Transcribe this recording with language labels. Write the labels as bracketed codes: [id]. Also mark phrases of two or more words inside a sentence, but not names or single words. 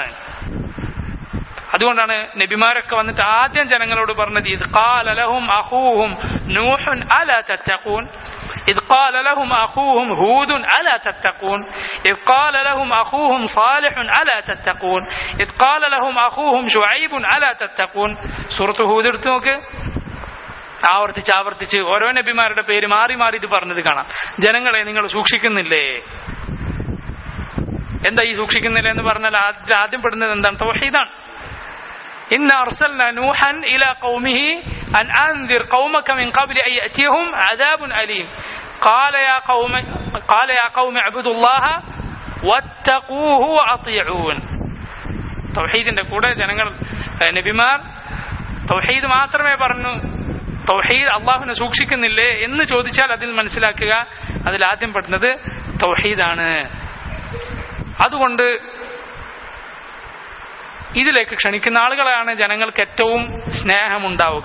[ml] അതുകൊണ്ടാണ് നബിമാരൊക്കെ വന്നിട്ട് ആദ്യം ജനങ്ങളോട് പറഞ്ഞത്, [ar] إذ قال لهم أخوهم نوح ألا تتقون، إذ قال لهم أخوهم هود ألا تتقون، إذ قال لهم أخوهم صالح ألا تتقون، إذ قال لهم أخوهم شعيب ألا تتقون. [ml] സൂറത്ത് ഹൂദ് എടുത്തു നോക്ക്, ആവർത്തിച്ച് ഓരോ നബിമാരുടെ പേര് മാറി ഇത് പറഞ്ഞത് കാണാം. ജനങ്ങളെ നിങ്ങൾ സൂക്ഷിക്കുന്നില്ലേ? എന്താ ഈ സൂക്ഷിക്കുന്നില്ല എന്ന് പറഞ്ഞാൽ ആദ്യം പെടുന്നത് എന്താണ്? തൗഹീദാണ്. [ar] إنا أرسلنا نوحا إلى قومه أن أنذر قومك من قبل أن يأتيهم عذاب أليم قال يا قوم اعبدوا الله واتقوه وأطيعون. [ml] തൗഹീദിന്റെ കൂടെ ജനങ്ങൾ, നബിമാർ തൗഹീദ് മാത്രമേ പറഞ്ഞു. തൗഹീദ്, അള്ളാഹുവിനെ സൂക്ഷിക്കുന്നില്ലേ എന്ന് ചോദിച്ചാൽ അതിൽ മനസ്സിലാക്കുക, അതിൽ ആദ്യം പെടുന്നത് തൗഹീദാണ്. അതുകൊണ്ട് ഇതിലേക്ക് ക്ഷണിക്കുന്ന ആളുകളാണ് ജനങ്ങൾക്ക് ഏറ്റവും സ്നേഹമുണ്ടാവുക.